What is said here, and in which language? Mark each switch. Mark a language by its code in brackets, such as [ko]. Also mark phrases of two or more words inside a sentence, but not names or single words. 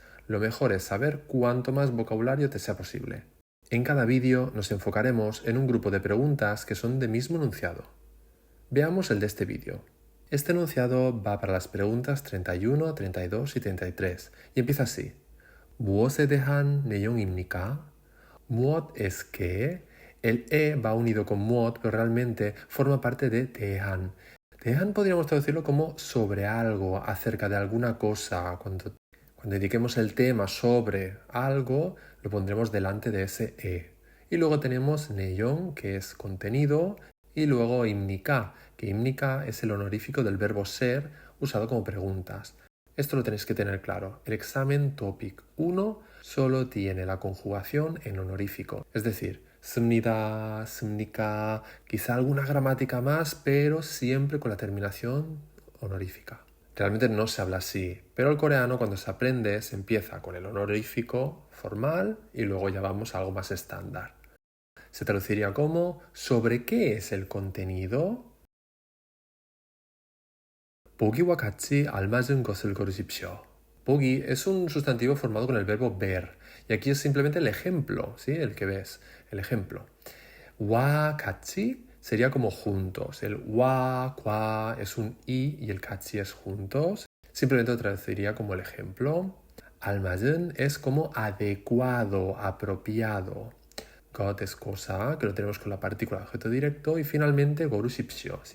[es] Lo mejor es saber cuánto más vocabulario te sea posible. En cada vídeo nos enfocaremos en un grupo de preguntas que son de mismo enunciado. Veamos el de este vídeo. Este enunciado va para las preguntas 31, 32 y 33 y empieza así. [ko] 무엇에 대한 내용입니까? [es] 무엇 es que. El e va unido con muot, pero realmente forma parte de 대한. 대한 podríamos traducirlo como sobre algo, acerca de alguna cosa. Cuando indiquemos el tema sobre algo, lo pondremos delante de ese e. Y luego tenemos 내용, que es contenido, y luego imnica, que imnica es el honorífico del verbo ser usado como preguntas. Esto lo tenéis que tener claro. El examen Topic 1 solo tiene la conjugación en honorífico. Es decir, [ko] 씁니다, 씁니까, [es] quizá alguna gramática más, pero siempre con la terminación honorífica. Realmente no se habla así, pero el coreano cuando se aprende se empieza con el honorífico formal y luego ya vamos a algo más estándar. Se traduciría como ¿sobre qué es el contenido? [ko] 보기와 같이 알맞은 것을 고르십시오. [es] 보기 es un sustantivo formado con el verbo ver y aquí es simplemente el ejemplo, ¿sí? El que ves, el ejemplo. [ko] 와 같이 [es] sería como juntos. El wa, qua es un y el 같이 es juntos. Simplemente lo traduciría como el ejemplo. 알맞은 es como adecuado, apropiado. 것 es cosa, que lo tenemos con la partícula de objeto directo. Y finalmente 고르십시오, ¿sí?